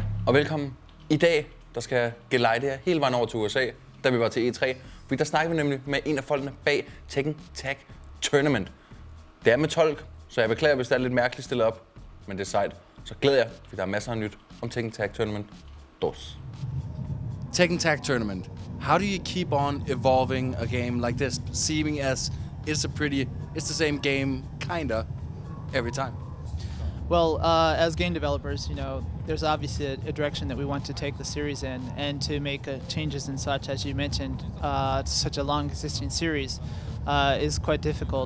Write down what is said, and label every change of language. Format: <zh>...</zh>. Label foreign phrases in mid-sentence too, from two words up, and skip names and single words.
<da>og velkommen. I dag der skal jeg gelejde jer hele vejen over til USA, da vi var til E3. Fordi der snakker vi nemlig med en af folkene bag Tekken Tag Tournament. Det er med tolk, så jeg beklager, hvis det er lidt mærkeligt stillet op, men det er sejt. Så glæder jeg, fordi der er masser af nyt om Tekken Tag Tournament. Dos. Tekken Tag Tournament.</da> <en>How do you keep on evolving a game like this, seeming as it's the same game, kinda, every time? Well, as game developers, there's obviously a direction that we want to take the series in, and to make changes and such, as you mentioned, such a long existing series is quite difficult.</en>